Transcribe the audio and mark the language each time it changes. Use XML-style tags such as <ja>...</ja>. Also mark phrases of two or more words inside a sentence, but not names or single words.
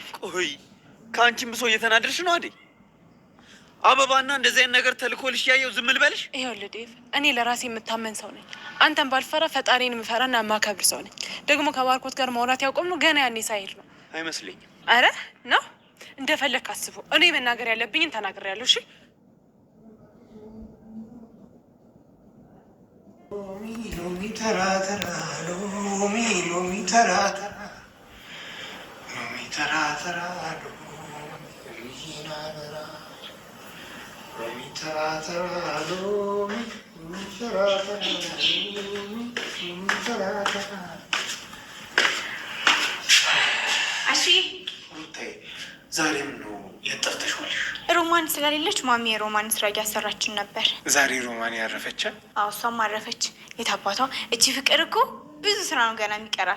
<am>ቆይ ከአንቺም ብሶ እየተናደርሽ ነው አደይ? አበባና እንደዚህ አይነት ነገር ተልኮልሽ እያየሁ ዝም ልበልሽ? ይኸውልህ ዴቭ፣ እኔ ለራሴ የምታመን ሰው ነኝ። አንተን ባልፈራ ፈጣሪን የምፈራና የማከብር ሰው ነኝ። ደግሞ ከባርኮት ጋር ማውራት ያቆምነው ገና ያኔ ሳይሄድ ነው። አይመስለኝም። አረ ነው እንደፈለግ አስበው። እኔ መናገር ያለብኝን ተናግሬያለሁ። እሺ ሎሚ ተራ ተራ ሎሚ ሎሚ ተራ ተራ ሎሚ ተራ ተራ ሎሚ ተራ ተራ ሎሚ ተራ ተራ ሎሚ ተራ ተራ። እሺ ዛሬ ምን ነው የጠፍተሽዋልሽ? ሮማን ስለሌለች ማሚ የሮማን ስራ እያሰራችን ነበር። ዛሬ ሮማን ያረፈች? አዎ እሷም አረፈች። የታባቷ እቺ ፍቅር እኮ ብዙ ስራ ነው ገና የሚቀራት።</am>